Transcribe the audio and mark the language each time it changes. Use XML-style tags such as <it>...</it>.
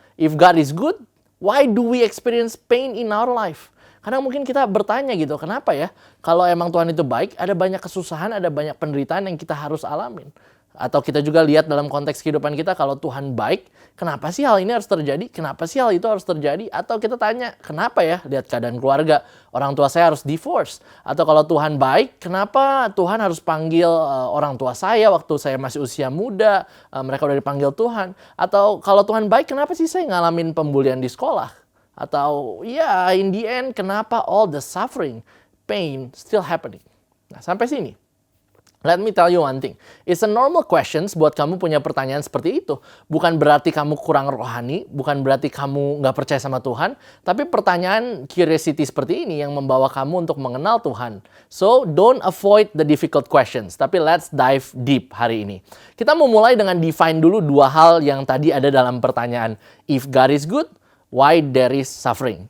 <en>If God is good, why do we experience pain in our life?</en> <id>Kadang mungkin kita bertanya gitu, kenapa ya? Kalau emang Tuhan itu baik, ada banyak kesusahan, ada banyak penderitaan yang kita harus alamin. Atau kita juga lihat dalam konteks kehidupan kita, kalau Tuhan baik, kenapa sih hal ini harus terjadi? Kenapa sih hal itu harus terjadi? Atau kita tanya, kenapa ya? Lihat keadaan keluarga, orang tua saya harus divorce. Atau kalau Tuhan baik, kenapa Tuhan harus panggil orang tua saya waktu saya masih usia muda? Mereka udah dipanggil Tuhan. Atau kalau Tuhan baik, kenapa sih saya ngalamin pembulian di sekolah? Atau ya,</id> <en>in the end,</en> <id>kenapa</id> <en>all the suffering, pain still happening?</en> <id>Nah, sampai sini.</id> <en>Let me tell you one thing. It's a normal questions</en> <id>buat kamu punya pertanyaan seperti itu. Bukan berarti kamu kurang rohani, bukan berarti kamu nggak percaya sama Tuhan, tapi pertanyaan curiosity seperti ini yang membawa kamu untuk mengenal Tuhan.</id> <en>So, don't avoid the difficult questions,</en> <id>tapi</id> <en>let's dive deep</en> <id>hari ini. Kita mau mulai dengan define dulu dua hal yang tadi ada dalam pertanyaan.</id> <en>If God is good, why there is suffering?</en>